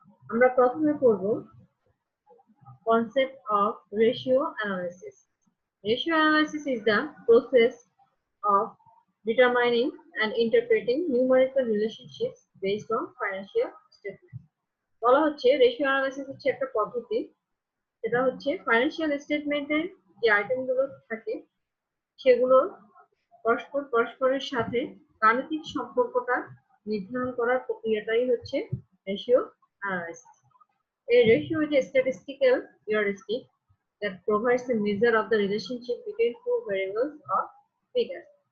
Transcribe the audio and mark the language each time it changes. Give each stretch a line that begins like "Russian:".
Bangla: আমরা প্রথমে করব
English: concept of ratio analysis. Ratio analysis is the process of determining and interpreting numerical relationships based on financial statements.
Bangla: বলা হচ্ছে ratio analysis হচ্ছে একটা পদ্ধতি, যেটা হচ্ছে ফাইন্যান্সিয়াল স্টেটমেন্টের যে আইটেমগুলো থাকে সেগুলোর পরস্পরের সাথে গাণিতিক সম্পর্কটা নির্ধারণ করার প্রক্রিয়াটাই হচ্ছে ratio analysis.
English: A ratio is a statistical heuristic that provides a measure of the relationship between two variables or figures.